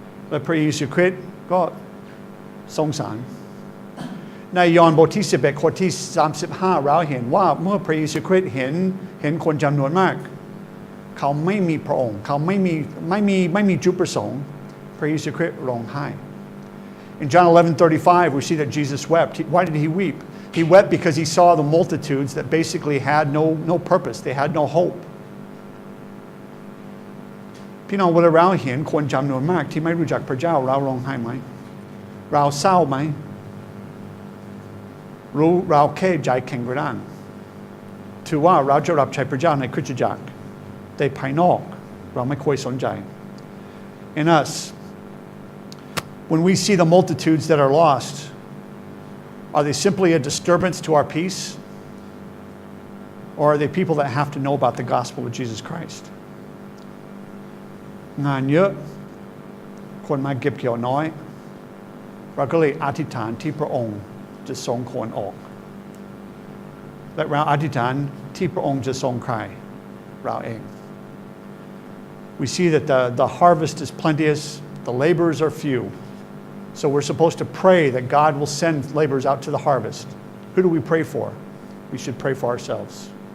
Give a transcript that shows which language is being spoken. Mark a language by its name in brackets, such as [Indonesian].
[Thai] และพระเยซูคริสต์ก็สงสารในยอห์นบทที่11ข้อที่35เราเห็นว่าเมื่อพระเยซูคริสต์เห็นคนจำนวนมากเขาไม่มีพระองค์เขาไม่มีจุดประสงค์พระเยซูคริสต์ร้องไห้ [English] In John 11:35 we see that Jesus wept. Why did he weep? He wept because he saw the multitudes that basically had no purpose. They had no hope. [Thai] พี่น้องเวลาเราเห็นคนจำนวนมากที่ไม่รู้จักพระเจ้าเราร้องไห้ไหมเราเศร้าไหมรู้เราแค่ใจแข็งกระด้างถือว่าเราจะรับใช้พระเจ้าในคริสตจักรแต่ภายนอกเราไม่ค่อยสนใจ [English] In us, when we see the multitudes that are lost, are they simply a disturbance to our peace? Or are they people that have to know about the gospel of Jesus Christ? [Thai] งานเยอะคนมาเก็บเกี่ยวน้อยเราก็เลยอธิษฐานที่พระองค์จะส่งคนออกและเราอธิษฐานที่พระองค์จะส่งใครเราเอง [English] We see that the harvest is plenteous, the laborers are few. So we're supposed to pray that God will send laborers out to the harvest. Who do we pray for? We should pray for ourselves.